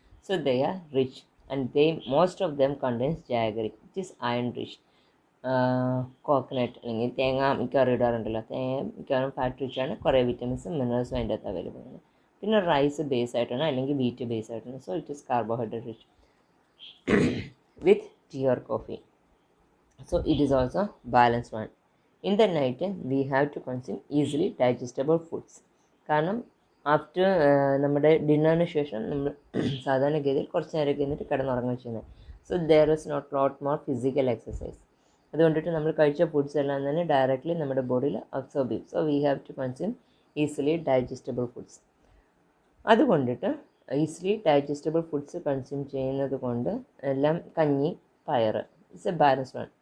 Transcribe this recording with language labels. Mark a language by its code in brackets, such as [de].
[en] So they are rich and they most of them contains jaggery which is iron rich. [ml] Coconut അല്ലെങ്കിൽ തേങ്ങ മിക്കവാറും ഇടാറുണ്ടല്ലോ, തേങ്ങ മിക്കവാറും fat റിച്ചാണ്, കുറേ വിറ്റമിൻസും മിനറൽസും അതിൻ്റെ അകത്ത് അവൈലബിൾ ആണ്. പിന്നെ റൈസ് ബേസ് ആയിട്ടാണ് [en] അല്ലെങ്കിൽ wheat base ആയിട്ടാണ്. So it is carbohydrate rich with tea or coffee. So it is also balanced one. In the night time, we have to consume easily digestible foods. [ml] കാരണം after നമ്മുടെ ഡിന്നറിന് ശേഷം നമ്മൾ സാധാരണഗതിയിൽ കുറച്ച് നേരമൊക്കെ എന്നിട്ട് കിടന്നുറങ്ങുക ചെയ്യുന്നത്. [en] So there is not lot more physical exercise. [ml] അതുകൊണ്ടിട്ട് നമ്മൾ കഴിച്ച ഫുഡ്സ് എല്ലാം തന്നെ ഡയറക്റ്റ്ലി നമ്മുടെ ബോഡിയിൽ അബ്സോർബ് ചെയ്യും. [en] So we have to consume easily digestible foods. [ml] അതുകൊണ്ടിട്ട് ഈസിലി ഡൈജസ്റ്റബിൾ ഫുഡ്സ് കൺസ്യൂം ചെയ്യുന്നത് കൊണ്ട് എല്ലാം കഞ്ഞി, പയർ, [en] It's a balanced one.